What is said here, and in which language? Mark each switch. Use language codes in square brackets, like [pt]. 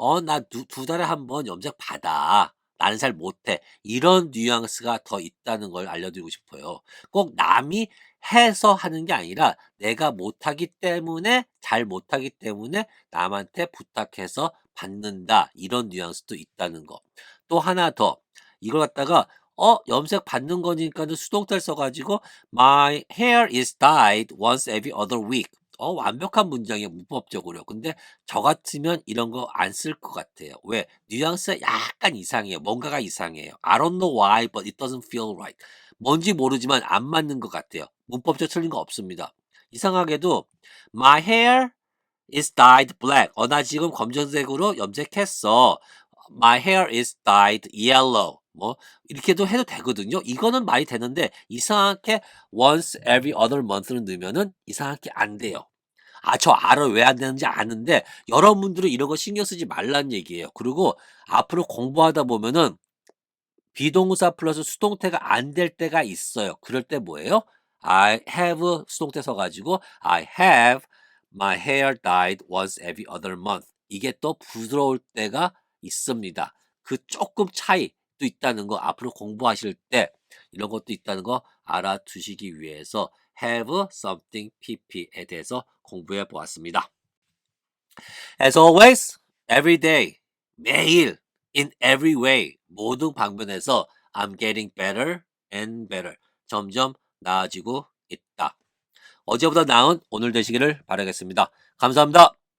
[ko] 나 두 달에 한 번 염색 받아. 나는 잘 못해. 이런 뉘앙스가 더 있다는 걸 알려드리고 싶어요. 꼭 남이 해서 하는 게 아니라 내가 못하기 때문에 잘 못하기 때문에 남한테 부탁해서 받는다. 이런 뉘앙스도 있다는 거. 또 하나 더. 이걸 갖다가 염색 받는 거니까는 수동태를 써가지고 [en] My hair is dyed once every other week. [ko] 완벽한 문장이에요. 문법적으로. 근데 저 같으면 이런 거 안 쓸 것 같아요. 왜? 뉘앙스가 약간 이상해요. 뭔가가 이상해요. [en] I don't know why, but it doesn't feel right. [ko] 뭔지 모르지만 안 맞는 것 같아요. 문법적 틀린 거 없습니다. [en] 이상하게도 My hair is dyed black. [ko] 나 지금 검정색으로 염색했어. [en] My hair is dyed yellow. [ko] 뭐 이렇게도 해도 되거든요. 이거는 말이 되는데 이상하게 [en] once every other month [ko] 를 넣으면은 이상하게 안 돼요. 저 알아. 왜 안 되는지 아는데 여러분들은 이런 거 신경 쓰지 말란 얘기예요. 그리고 앞으로 공부하다 보면은 비동사 플러스 수동태가 안 될 때가 있어요. 그럴 때 뭐예요? [en] I have [ko] 수동태 써가지고 [en] I have my hair dyed once every other month. [ko] 이게 또 부드러울 때가 있습니다. 그 조금 차이도 있다는 거 앞으로 공부하실 때 이런 것도 있다는 거 알아두시기 위해서 have something pp에 대해서 공부해 보았습니다. [en] As always, every day, [ko] 매일, [en] in every way, [ko] 모든 방면에서 [en] I'm getting better and better. [ko] 점점 나아지고 있다. 어제보다 나은 오늘 되시기를 바라겠습니다. 감사합니다.